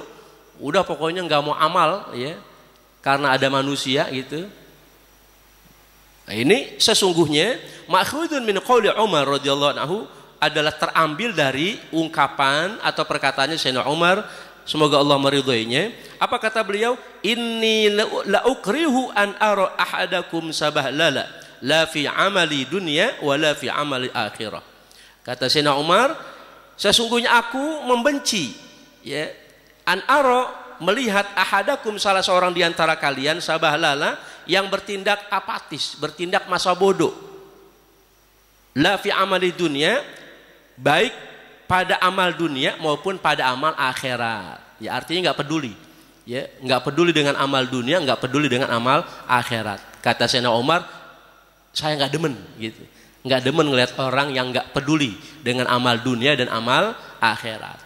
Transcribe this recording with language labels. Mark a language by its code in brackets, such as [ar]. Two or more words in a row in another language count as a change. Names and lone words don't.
[id] Udah pokoknya nggak mau amal ya, karena ada manusia gitu. Nah, ini sesungguhnya [ar] مأخوذ من قول عمر رضي الله عنه, [id] adalah terambil dari ungkapan atau perkataannya Sayyidina Umar, semoga Allah meridhoinya. Apa kata beliau? [ar] إني لأكره أن أرى أحدكم سبهللا لا في عمل دنيا ولا في عمل آخرة. [id] Kata Sayyidina Umar, sesungguhnya aku membenci ya, [ar] أن أرى, [id] melihat ahadakum, salah seorang di antara kalian, sabahlala, yang bertindak apatis, bertindak masa bodoh. [ar] لا في عمل دنيا, [id] baik pada amal dunia maupun pada amal akhirat. Ya artinya nggak peduli, ya nggak peduli dengan amal dunia, nggak peduli dengan amal akhirat. Kata Sayyidina Umar, saya nggak demen, gitu. Nggak demen ngelihat orang yang nggak peduli dengan amal dunia dan amal akhirat.